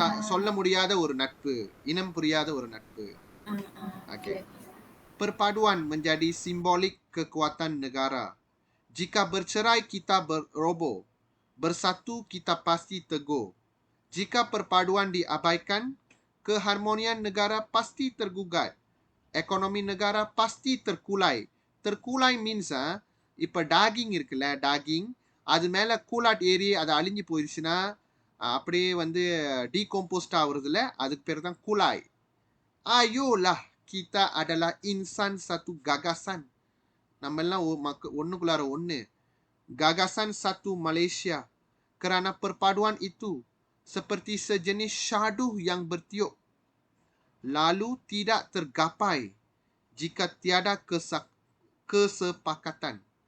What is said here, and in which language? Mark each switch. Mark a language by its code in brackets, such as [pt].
[ta] சொல்ல முடியாத ஒரு நட்பு, இனம் புரியாத ஒரு நட்பு. [ms] Okey. Perpaduan menjadi simbolik kekuatan negara. Jika bercerai kita beroboh. Bersatu kita pasti teguh. Jika perpaduan diabaikan, keharmonian negara pasti tergugat. Ekonomi negara pasti terkulai. [ta] Terkulai means இப்ப டாகிங் இருக்குல்ல, டாகிங் அது மேல கூலாட் ஏறி அது அழிஞ்சு போயிடுச்சுன்னா அப்படியே வந்து டீகம்போஸ்ட் ஆகுறதுல அதுக்கு பேர் தான் Kulai. [ms] Ayolah kita adalah insan satu gagasan. [ta] நம்ம எல்லாம் ஒண்ணுக்குள்ளார ஒண்ணு. [ms] Gagasan satu Malaysia. Kerana perpaduan itu seperti sejenis syadu yang bertiup lalu tidak tergapai jika tiada kesepakatan.